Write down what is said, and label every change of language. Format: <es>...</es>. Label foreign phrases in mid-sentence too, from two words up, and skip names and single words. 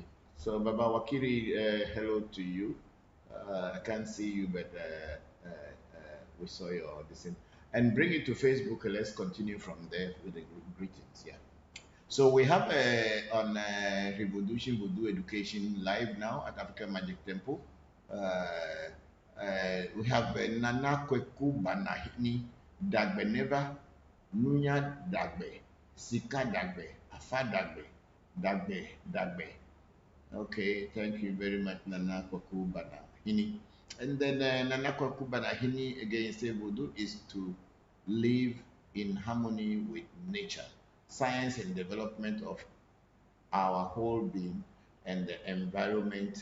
<en>So Baba Wakiri, hello to you. I can't see you, but we saw your this. And bring it to Facebook. Let's continue from there with the greetings. Yeah. So we have on Revolution Voodoo Education live now at African Magic Temple. We have Nana Kweku Banahini Dagbe Neva Nunya Dagbe Sika Dagbe Afa Dagbe Dagbe. Okay, thank you very much, Nana Kweku Banahini. And then Nana Kweku Banahini again say Voodoo is to live in harmony with nature, science and development of our whole being and the environment.</en>